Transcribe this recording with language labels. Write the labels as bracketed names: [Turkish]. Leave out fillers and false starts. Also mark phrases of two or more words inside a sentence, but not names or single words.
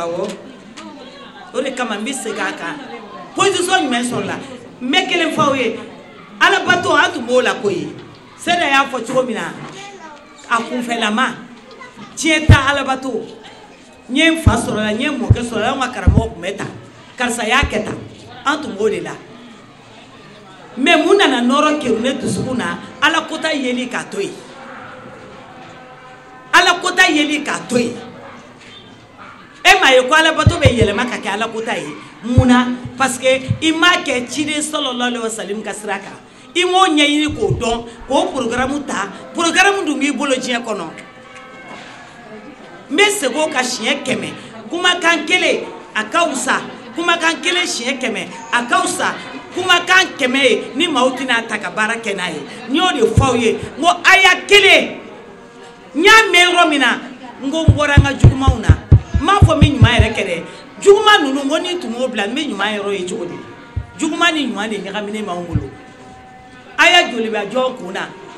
[Bambara] awɔ o de kama n bɛ segin a kan position jumɛn sɔrɔla n bɛ kelen fɔ aw ye alabato an tun b'o la koyi Seda y'a fɔ cogo min na a kunfɛlama tiɲɛ tɛ alabato n ye n fa sɔrɔla n ye n mɔkɛ sɔrɔla an ka karamɔgɔ tun bɛ tan karisa y'a kɛ tan an tun b'o de la mais mun nana nɔrɔ kɛru ne dusukun na ala kota yeli k'a to yen ala kota yeli k'a to yen e m'a ye ko alabato bɛ yɛlɛma ka kɛ ala kota ye mun na [French] parce que [Bambara] i m'a kɛ ciden [Arabic] صلى الله عليه وسلم [Bambara] ka sira kan i m'o ɲɛɲini k'o dɔn k'o programme ta programme dun b'i bolo diɲɛ kɔnɔ n bɛ segin o kan siɲɛ 100 kumakan kelen a ka wusa kumakan kelen siɲɛ 100 a ka wusa kumakan 100 ye ni maaw tɛna ta ka baara kɛ n'a ye n y'o de fɔ aw ye n ko aya kelen n y'a mɛn yɔrɔ min na n ko n bɔra n ka jugumanw na n m'a fɔ n bɛ ɲuman yɛrɛ kɛ dɛ juguman ninnu n ko ni tun m'o bila n bɛ ɲuman yɔrɔ ye cogo di juguman ni ɲuman de ɲagaminen b'anw bolo aya joli bɛ jɔn kun na